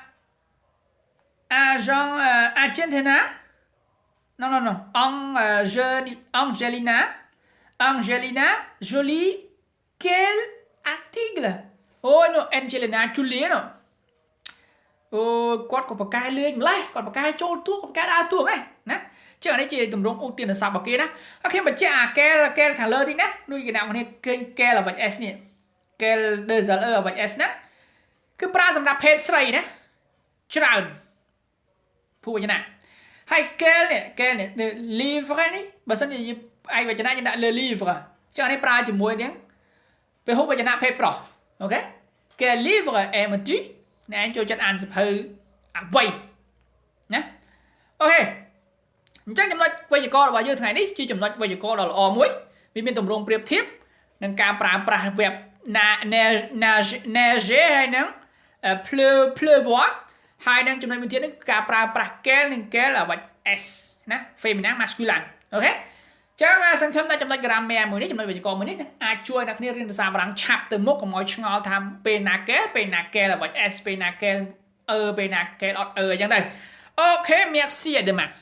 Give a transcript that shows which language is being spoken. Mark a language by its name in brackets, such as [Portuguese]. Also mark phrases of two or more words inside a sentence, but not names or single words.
[Khmer] agent Argentina non Angelina Jolie [French] quel article [Khmer] អូយ Angelina Jolie ណូអូគាត់ក៏បកកែលេងម្លេះគាត់បកកែចូលទួគាត់បកកែដើរទួហ្មងណាចឹងអានេះជាទម្រង់ឧទា នស័ព្ទរបស់គេណាហើយខ្ញុំបញ្ជាក់អា quel ខាងលើតិចណាដូចគេអ្នកគ្នាឃើញ quel អ្វិច s នេះ quel 2 l e អ្វិច s ណាគឺប្រើសម្រាប់ភេទស្រីណាច្រើនភូវចនៈហើយ quel នេះ livre នេះបើសិនជាឯកវចនៈយើងដាក់លើ livre ចឹងអានេះប្រើជាមួយនឹងពហុវចនៈភេទប្រុសអូខេ [French] quel livre aimes-tu [Khmer] អ្នកឯងចូលចិត្តអានសៀវភៅអ្វីណាអូខេអញ្ចឹងចំណុចវេយ្យាករណ៍របស់យើងថ្ងៃនេះជាចំណុចវេយ្យាករណ៍ដ៏ល្អមួយវាមានទម្រង់ប្រៀបធៀបនឹងការប្រើប្រាស់ verb nager ហើយនឹង pleuvoir ហើយនឹងចំណុចមួយទៀតនេះការប្រើប្រាស់ quel និង quel អ្វិច s ណា [French] féminin masculin [Khmer] អូខេចឹងសង្ឃឹមថាចំណុច grammaire មួយនេះចំណុចវេយ្យាករណ៍មួយនេះអាចជួយអ្នកគ្នារៀនភាសាបារាំងឆាប់ទៅមុខកុំឲ្យឆ្ងល់ថាពេលណា quel ពេលណា quel អ្វិច s ពេលណា quel ពេលណា quel អត់អញ្ចឹងទៅអូខេ [French] merci à demain